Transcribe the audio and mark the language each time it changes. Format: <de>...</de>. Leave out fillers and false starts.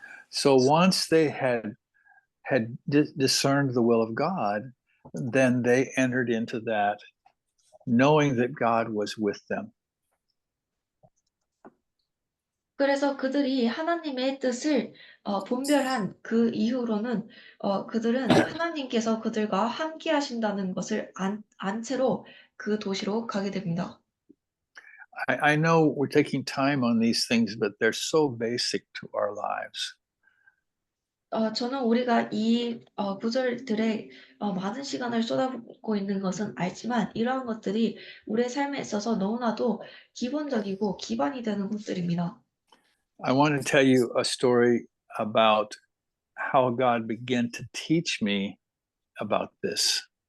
<en>So once they had discerned the will of God, then they entered into that, knowing that God was with them.</en> <ko>그래서 그들이 하나님의 뜻을 분별한 그 이후로는 그들은 하나님께서 그들과 함께 하신다는 것을 안 채로 그 도시로 가게 됩니다.</ko> <en>I know we're taking time on these things, but they're so basic to our lives.</en> <ko>저는 우리가 이 구절들에 많은 시간을 쏟아붓고 있는 것은 알지만 이러한 것들이 우리의 삶에 있어서 너무나도 기본적이고 기반이 되는 것들입니다.</ko> <en>I want to tell you a story about how God began to teach me about this.</en>